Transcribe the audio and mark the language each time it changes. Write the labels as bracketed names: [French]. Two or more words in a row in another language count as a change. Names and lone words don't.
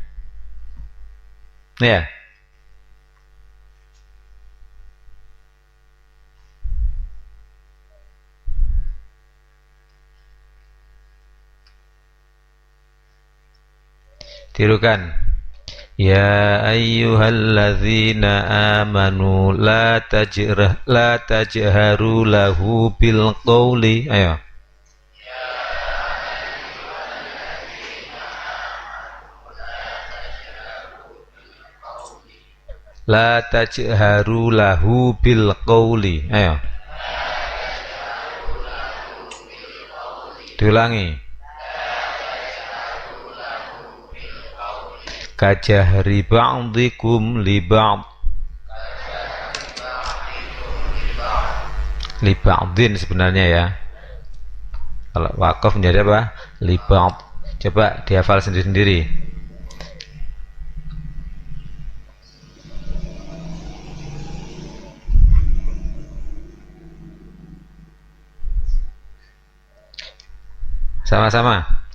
[Indonesian] Ya. Tirukan. [Arabic] يا أيها الذين آمنوا لا تجهروا له بالقول. Ayo. لا تجهروا له بالقول. [Indonesian] Ayo. Diulangi. [Arabic] كجهر بعضكم لبعض. لبعض [Indonesian] sebenarnya ya. Kalau wakaf menjadi apa? [Arabic] لبعض. [Indonesian] Coba dihafal sendiri-sendiri. Sama-sama.